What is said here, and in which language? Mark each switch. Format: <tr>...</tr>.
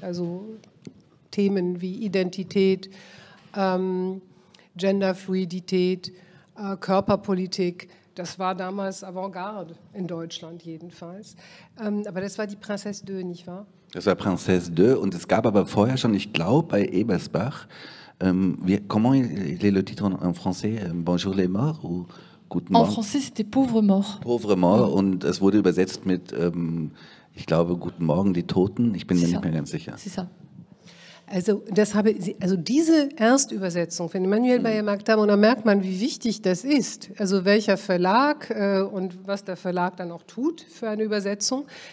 <de>Also Themen wie Identität, Genderfluidität, Körperpolitik, das war damals Avantgarde in Deutschland jedenfalls. Aber das war die Princesse 2, nicht wahr? Das war Princesse 2 und es gab aber vorher schon, ich glaube bei Ebersbach,</de> <fr>comment il est le titre en français? Bonjour les morts ou</fr> <de>Guten Morgen?</de> <fr>En français, c'était Pauvre Mort.</fr> <de>Pauvre Mort und es wurde übersetzt mit, ich glaube, Guten Morgen, die Toten. Ich bin mir nicht mehr ganz sicher.</de> <fr>C'est ça.</fr> <de>Also diese Erstübersetzung von Emmanuel Baymaktam, und da merkt man, wie wichtig das ist. Also welcher Verlag und was der Verlag dann auch tut für eine Übersetzung.</de>